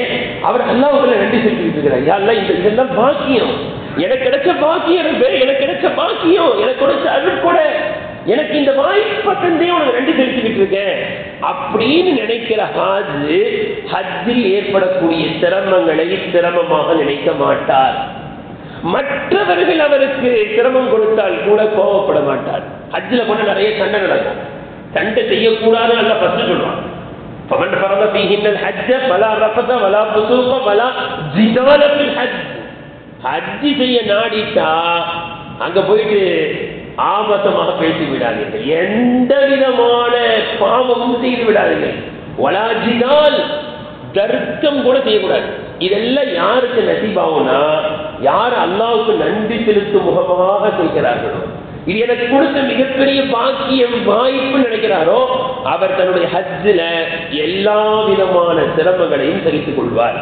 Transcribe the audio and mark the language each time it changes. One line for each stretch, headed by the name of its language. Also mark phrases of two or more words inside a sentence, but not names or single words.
Tamil: அவர் அல்லாஹ்வுக்கு நன்றி செலுத்திட்டு இருக்கிறார். யாரெல்லாம் இதெல்லாம் பாக்கியம், எனக்கு கிடைச்ச பாக்கியம், எனக்கு கிடைச்ச பாக்கியம், எனக்கு கிடைச்ச அருட்கொடை, எனக்கு இந்த வாய்ப்பை தந்தே உனக்கு நன்றி செலுத்திக்கிட்டு இருக்கேன் அப்படின்னு நினைக்கிற ஹஜ்ஜில் ஏற்படக்கூடிய சிரமங்களை சிரமமாக நினைக்க மாட்டார். மற்றவர்கள் அவருக்கு சிரமம் கொடுத்தால் கூட கோபப்பட மாட்டார். ஹஜ்ஜில் போன நிறைய சண்டை நடக்கும். சண்டை செய்யக்கூடாது அல்ல ஃபர்ஸ்ட் சொல்றான்.
Arabic: فمن فرض فيهن الحج فلا رفث ولا فسوق ولا جدال في الحج.
Tamil: ஹஜ் செய்ய நாடிட்டா அங்க போயிட்டு ஆபத்தமாக பேசி விடாதீர்கள், எந்த விதமான பாவமும் செய்து விடாதீர்கள்.
Arabic: ولا جدال,
Tamil: தர்க்கம் கூட செய்யக்கூடாது. இதெல்லாம் யாருக்கு நசீபாகும்னா, யார் அல்லாஹ்வுக்கு நன்றி செலுத்தும் முகமாக செய்கிறார்களோ, இது எனக்கு கொடுத்த மிகப்பெரிய பாக்கியம் வாய்ப்பு நினைக்கிறாரோ, அவர் தன்னுடைய ஹஜ்ஜில் எல்லா விதமான சிரமங்களையும் சகித்துக் கொள்வார்.